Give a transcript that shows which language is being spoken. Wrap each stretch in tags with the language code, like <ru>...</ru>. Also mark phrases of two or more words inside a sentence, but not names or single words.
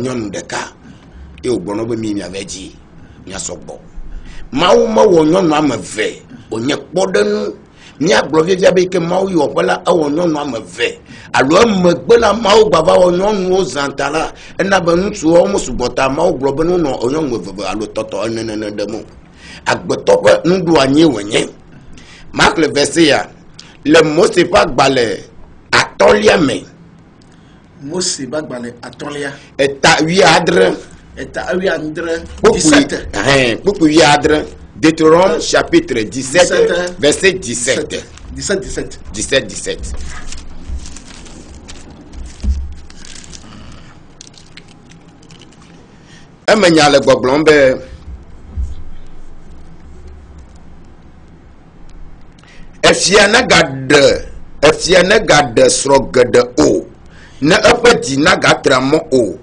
<ee>nyɔnu ɖeka eye wògblɔ na be mi miave dzi miasɔgbɔ Mawu mewɔ nyɔnu ame eve wònye kpɔɖenu miagblɔ vevia be ke Mawu yɔ ƒe la ewɔ nyɔnu ame eve alo emegbe la Mawu gbava wɔ nyɔnuwo zãta la ena be ŋutsuwo mesugbɔ ta Mawu gblɔ be nonɔ nyɔnu eve alo tɔtɔ enene ɖe mo agbetɔ ƒe nuɖuanyi wònye Mark le verset ya le Mose ƒe agbalẽ 1 me Mose ƒe agbalẽ 1 eta 17 kpukpu 17</ee> <fr>Deutéronome chapitre 17 verset 17</fr> <ee>emenya le gbɔgblɔm be efia ne gaɖe srɔ̃ geɖe o ne eƒe dzi nagatra mɔ o</ee>